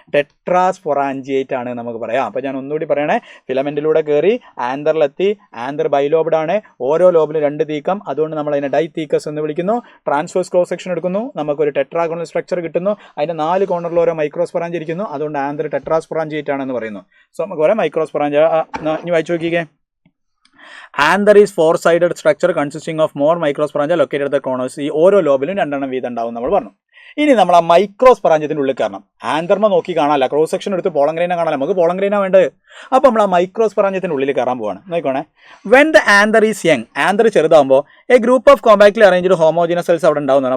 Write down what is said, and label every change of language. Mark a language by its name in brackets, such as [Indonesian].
[Malayalam] ടെട്രാസ്പൊറാഞ്ചിയേറ്റ് ആണ് നമുക്ക് പറയാം. അപ്പോൾ ഞാൻ ഒന്നുകൂടി പറയണേ, ഫിലമെൻറ്റിലൂടെ കയറി ആന്തറിലെത്തി. ആന്തർ ബൈലോബ്ഡാണ്, ഓരോ ലോബിലും 2 തീക്കം, അതുകൊണ്ട് നമ്മൾ അതിനെ ഡൈതീക്കസ് എന്ന് വിളിക്കുന്നു. ട്രാൻസ്വേഴ്സ് ക്രോസ് സെക്ഷൻ എടുക്കുന്നു, നമുക്കൊരു ടെട്രാഗോണൽ സ്ട്രക്ചർ കിട്ടുന്നു. അതിൻ്റെ 4 കോർണറിൽ ഓരോ മൈക്രോസ്പൊറാഞ്ച് ഇരിക്കുന്നു, അതുകൊണ്ട് ആന്തർ ടെട്രാസ്പൊറാഞ്ചിയേറ്റ് ആണെന്ന് പറയുന്നു. സോ നമുക്ക് പറയാം മൈക്രോസ്പൊറാഞ്ച്. ഇനി വായിച്ചു നോക്കിക്കേ. [English] Anther is 4-sided structure consisting of more microsporangia located at the corners. [Malayalam] ഈ ഓരോ ലോബിലും 2 എണ്ണം വീതം ഉണ്ടാവും നമ്മൾ പറഞ്ഞു. ഇനി നമ്മൾ ആ മൈക്രോസ്പൊറാഞ്ചിയത്തിൻ്റെ ഉള്ളിൽ കയറണം. ആന്തർമ നോക്കി കാണാനല്ല, ക്രോസ് സെക്ഷൻ എടുത്ത് പോളംഗ്രെയിന കാണാനല്ല, നമുക്ക് പോളംഗ്രെയിന വേണ്ടത്. അപ്പോൾ നമ്മൾ ആ മൈക്രോസ്പൊറാഞ്ചിയത്തിൻ്റെ ഉള്ളിൽ കയറാൻ പോവാണ്. നോക്കണേ, [English] when the anther is young, [Malayalam] anther ചെറുതാകുമ്പോൾ [English] a group of compactly arranged homogeneous cells [Malayalam] അവിടെ ഉണ്ടാവുന്നതാണ്.